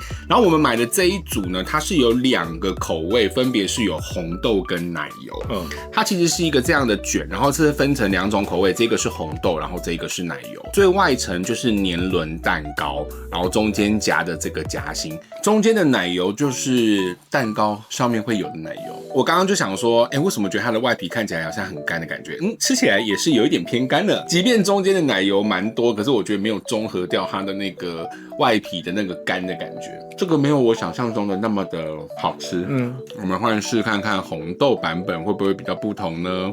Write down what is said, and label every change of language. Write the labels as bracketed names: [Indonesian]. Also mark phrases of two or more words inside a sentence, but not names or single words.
[Chinese] 然後我們買的這一組呢，它是有2個口味，分別是有紅豆跟奶油。它其實是一個這樣的卷，然後是分成2種口味，這個是紅豆，然後這個是奶油。最外層就是年輪蛋糕，然後中間夾的這個夾心，中間的奶油就是蛋糕上面會有的奶油。我剛剛就想說，為什麼覺得它的外皮看起來好像很乾的感覺？吃起來也是有一點偏乾的。即便中間的奶油蠻多，可是我覺得沒有中和掉它的那個外皮的那個乾的感覺。這個沒有我想象中的那麼的好吃。我們換試看看紅豆版本會不會比較不同呢？